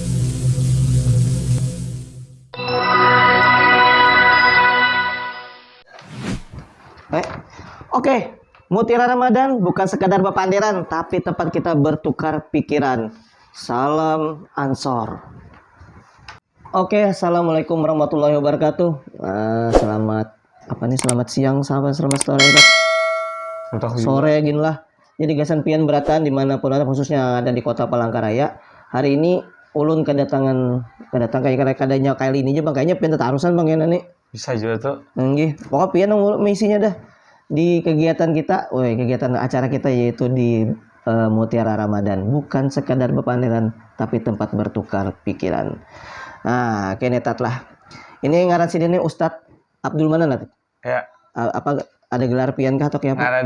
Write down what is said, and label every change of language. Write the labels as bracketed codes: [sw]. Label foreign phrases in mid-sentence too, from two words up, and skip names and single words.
[id] Oke. Mutiara Ramadan bukan sekadar bepanderan, tapi tempat kita bertukar pikiran. Salam Ansor. Oke, [ar] السلام عليكم ورحمة الله وبركاته. [id] Selamat siang, selamat sore, sore gini lah. [bjn] Jadi gasan pian beratan dimanapun ada, khususnya ada di kota Palangkaraya. Hari ini ulun kedatang kayak kadanya kali ini aja bang, kayaknya pian tetarusan bang ya nih. [id] Bisa juga tuh. [bjn] Nggih, pokoknya pian misinya dah di kegiatan kita, kegiatan acara kita yaitu di Mutiara Ramadan, bukan sekadar bepanderan tapi tempat bertukar pikiran. Nah, kene Tat lah. Ini ngaran sini Ustadz Abdul mana lah? [id] Ya. [bjn] Apa ada gelar pian kah atau kayak apa?